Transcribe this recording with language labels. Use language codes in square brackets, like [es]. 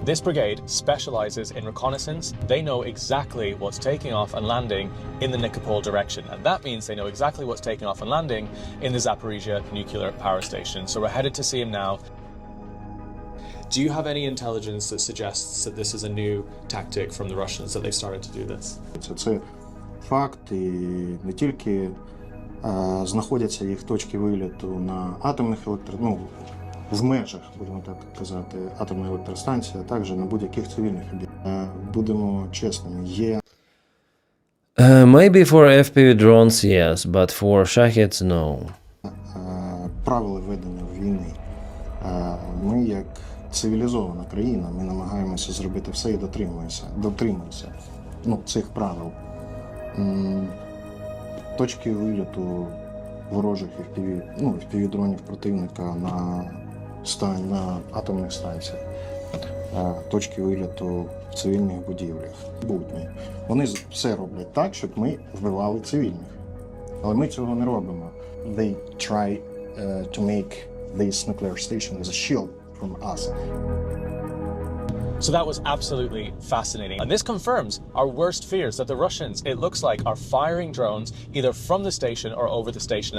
[en] This brigade specializes in reconnaissance. They know exactly what's taking off and landing in the Nikopol direction. And that means they know exactly what's taking off and landing in the Zaporizhzhia nuclear power station. So we're headed to see him now. Do you have any intelligence that suggests that this is a new tactic from the Russians, that they've started to do this? [uk] Це факт, і не тільки знаходяться їх точки виліту на атомних в межах, будемо так казати, атомної електростанції, а також на будь-яких цивільних об'єктах. Будемо чесними, є [en] Maybe for FPV drones, yes, but for Shaheds, no. [uk] правила ведення війни. Ми, як цивілізована країна, ми намагаємося зробити все і дотримуємося цих правил. Точки виліту ворожих FPV-дронів противника на атомних станціях, точки виліту в цивільних будівлях. Вони все роблять так, щоб ми вбивали цивільних. Але ми цього не робимо. [en] They try to make this nuclear station as a shield from us. So that was absolutely fascinating. And this confirms our worst fears, that the Russians, it looks like, are firing drones either from the station or over the station.